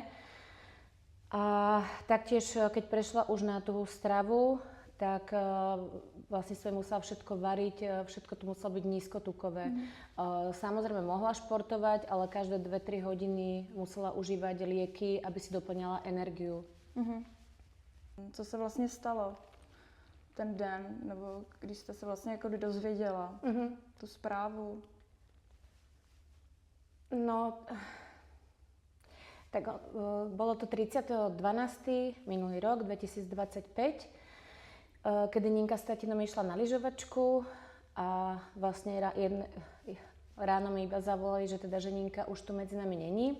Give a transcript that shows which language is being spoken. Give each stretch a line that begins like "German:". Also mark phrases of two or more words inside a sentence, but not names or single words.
Slovak: A taktiež, keď prešla už na tú stravu, tak vlastne som musela všetko variť, všetko to muselo byť nízkotukové. Samozrejme mohla športovať, ale každé 2-3 hodiny musela užívať lieky, aby si doplňala energiu.
Czech: Co se vlastně stalo ten den, nebo když jste se vlastně jako dozvěděla tu zprávu?
Slovak: No, tak bolo to 30.12. minulý rok, 2025, kedy Ninka s tatinom išla na lyžovačku a vlastne ráno mi iba zavolali, že teda že Ninka už tu medzi nami není.